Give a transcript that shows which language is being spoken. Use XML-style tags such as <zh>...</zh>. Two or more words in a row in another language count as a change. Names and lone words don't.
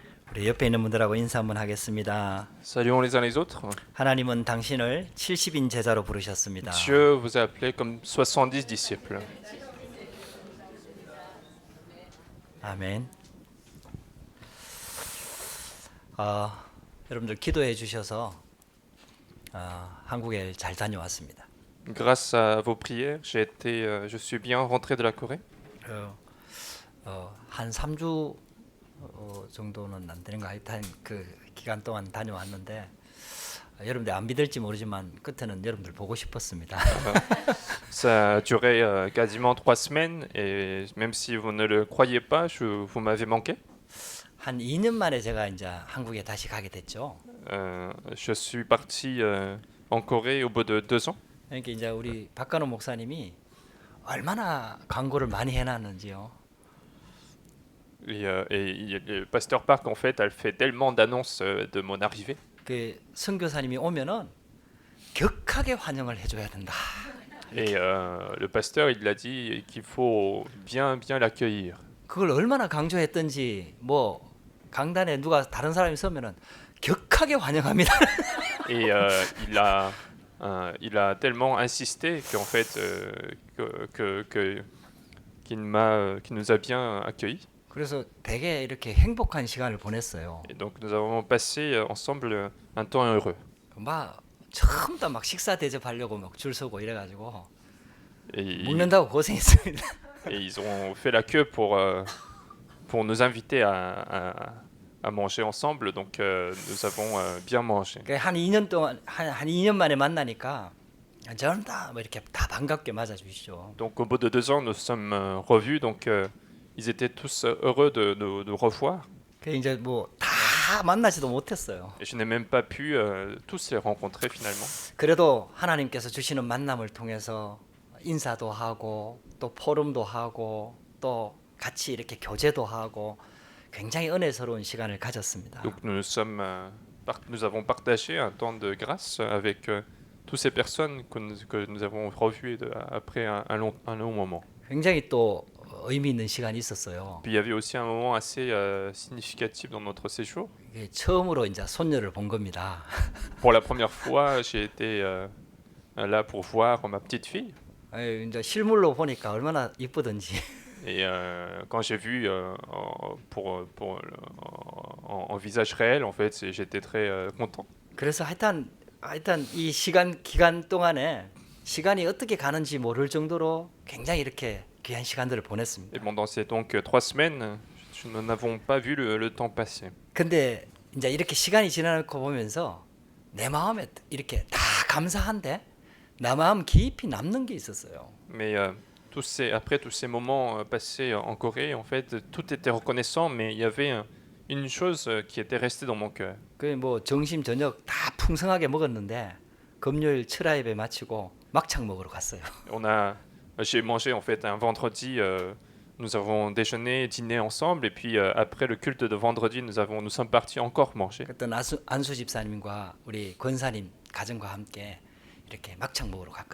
<ko>우리 옆에 있는 분들하고 인사 한번 하겠습니다.</ko> <fr>Saluons les uns les autres.</fr> <ko>하나님은 당신을 70인 제자로 부르셨습니다.</ko> <fr>Dieu vous a appelé comme 70 disciples.</fr> <ko>아멘. 여러분들 기도해 주셔서 한국에 잘 다녀왔습니다.</ko> <fr>Grâce à vos prières, je suis bien rentré de la Corée.</fr> <ko>한 3주 정도는 안 되는 거 하여튼 그 기간 동안 다녀왔는데 여러분들 안 믿을지 모르지만 끝에는 여러분들 보고 싶었습니다.</ko> <fr>Ça a duré quasiment 3 semaines et même si vous ne le croyez pas, vous m'avez manqué.</fr> <ko>한 2년 만에 제가 이제 한국에 다시 가게 됐죠.</ko> <fr>Je suis parti en Corée au bout de 2 ans.</fr> <ko>그러니까 이제 우리 박간호 목사님이 얼마나 광고를 많이 해놨는지요.</ko> <fr>Le pasteur Park, en fait, elle fait tellement d'annonces de mon arrivée.</fr> <ko>그 선교사님이 오면은 격하게 환영을 해줘야 된다.</ko> <fr>Et le pasteur, il a dit qu'il faut bien l'accueillir.</fr> <ko>그걸 얼마나 강조했던지 뭐 강단에 누가 다른 사람이 서면은 격하게 환영합니다.</ko> <fr>Et il a tellement insisté qu'en fait, qu'il nous a bien accueillis.</fr> <ko>그래서 되게 이렇게 행복한 시간을 보냈어요.</ko> <fr>Et donc nous avons passé ensemble un temps heureux.</fr> <ko>막 처음부터 막 식사 대접하려고 막 줄 서고 이래가지고</ko> <fr>Et,</fr> <ko>먹는다고 고생했습니다.</ko> <fr>ils ont fait la queue pour nous inviter à manger ensemble. Donc nous avons bien mangé.</fr> <ko>한 2년 동안 한 2년 만에 만나니까 저는 다 뭐 이렇게 다 반갑게 맞아주시죠.</ko> <fr>Donc au bout de 2 ans, nous sommes revus. Donc ils étaient tous heureux de nous revoir.</fr> <ko>그 이제 뭐 다 만나지도 못했어요.</ko> <fr>Et je n'ai même pas pu tous les rencontrer finalement.</fr> <ko>그래도 하나님께서 주시는 만남을 통해서 인사도 하고 또 포럼도 하고 또 같이 이렇게 교제도 하고 굉장히 은혜스러운 시간을 가졌습니다.</ko> <fr>Donc nous avons partagé un temps de grâce avec toutes ces personnes que nous avons revues après un long moment.</fr> <ko>굉장히 또 의미 있는 시간이 있었어요.</ko> <fr>Puis il y avait aussi un moment assez significatif dans notre séjour.</fr> <ko>이게 처음으로 이제 손녀를 본 겁니다.</ko> <fr>Pour la première fois, j'ai été là pour voir ma petite fille.</fr> <ko>이제 실물로 보니까 얼마나 이쁘던지.</ko> <fr>Et quand j'ai vu en visage réel, en fait, j'étais très content.</fr> <ko>그래서 하여튼 이 기간 동안에 시간이 어떻게 가는지 모를 정도로 굉장히 이렇게 귀한 시간들을 보냈습니다.</ko> <fr>Et pendant ces donc 3 semaines, nous n'avons pas vu le temps passer.</fr> <ko>근데 이제 이렇게 시간이 지나고 보면서 내 마음에 이렇게 다 감사한데 내 마음 깊이 남는 게 있었어요.</ko> <fr>Mais après tous ces moments passés en Corée, en fait, tout était reconnaissant, mais il y avait une chose qui était restée dans mon cœur.</fr> <ko>그 뭐 점심 저녁 다 풍성하게 먹었는데 금요일 철야예배 마치고 막창 먹으러 갔어요.</ko> <fr>J'ai mangé en fait un vendredi. Nous avons déjeuné, dîné ensemble, et puis après le culte de vendredi, nous sommes partis encore manger.</fr> <ko>그때 안수 집사님과 우리 권사님 가정과 함께 이렇게 막창 먹으러 갔거든요.</ko>